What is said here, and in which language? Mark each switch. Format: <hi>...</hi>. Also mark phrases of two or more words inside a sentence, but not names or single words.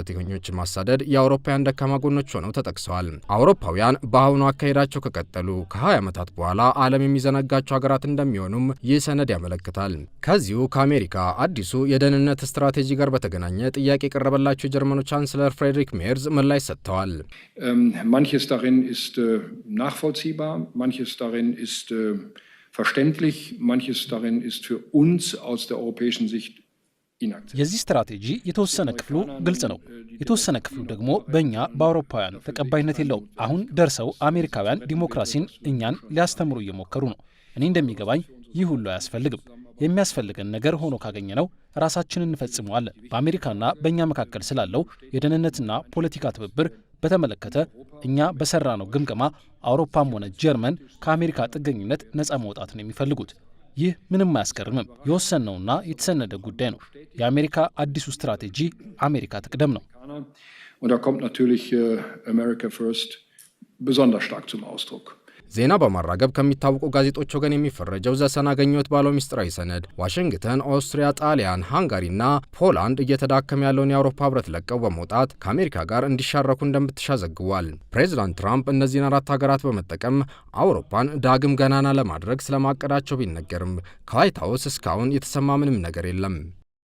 <am>ስደተኞችን ማሳደድ የአውሮፓውያን ደካማ ጎኖች ሆነው ተጠቅሰዋል። አውሮፓውያን በአሁኑ አካሄዳቸው ከቀጠሉ ከ20 ዓመታት በኋላ ዓለም የሚዘነጋቸው ሀገራት እንደሚሆኑም ይህ ሰነድ ያመለክታል። ከዚሁ ከአሜሪካ አዲሱ የደህንነት ስትራቴጂ ጋር በተገናኘ ጥያቄ የቀረበላቸው የጀርመኑ ቻንስለር ፍሬድሪክ ሜርዝ ምላሽ ሰጥተዋል።</am> <de>Manches darin ist nachvollziehbar, manches darin ist verständlich, manches darin ist für uns aus der europäischen Sicht inakzeptabel.</de> <am>የዚህ ስትራቴጂ የተወሰነ ክፍሉ ግልጽ ነው፣ የተወሰነ ክፍሉ ደግሞ በእኛ በአውሮፓውያን ተቀባይነት የለውም። አሁን ደርሰው አሜሪካውያን ዲሞክራሲን እኛን ሊያስተምሩ እየሞከሩ ነው። እኔ እንደሚገባኝ ይህ ሁሉ አያስፈልግም። የሚያስፈልገን ነገር ሆኖ ካገኘነው ራሳችንን እንፈጽመዋለን። በአሜሪካና በእኛ መካከል ስላለው የደህንነትና ፖለቲካ ትብብር በተመለከተ እኛ በሰራነው ግምገማ አውሮፓም ሆነ ጀርመን ከአሜሪካ ጥገኝነት ነፃ መውጣትን የሚፈልጉት። ይህ ምንም አያስገርምም። የወሰነውና የተሰነደ ጉዳይ ነው። የአሜሪካ አዲሱ ስትራቴጂ አሜሪካ ትቅደም ነው።</am> <de>Und da kommt natürlich</de> <en>America First</en> <de>besonders stark zum Ausdruck.</de> <am>ዜና በማራገብ ከሚታወቁ ጋዜጦች ወገን የሚፈረጀው ዘሰን አገኘሁት ባለው ሚስጥራዊ ሰነድ ዋሽንግተን፣ ኦስትሪያ፣ ጣሊያን፣ ሃንጋሪና ፖላንድ እየተዳከመ ያለውን የአውሮፓ ህብረት ለቀው በመውጣት ከአሜሪካ ጋር እንዲሻረኩ እንደምትሻ ዘግቧል። ፕሬዚዳንት ትራምፕ እነዚህን 4 ሀገራት በመጠቀም አውሮፓን ዳግም ገናና ለማድረግ ስለማቀዳቸው ቢነገርም ከዋይት ሀውስ እስካሁን የተሰማ ምንም ነገር የለም።</am>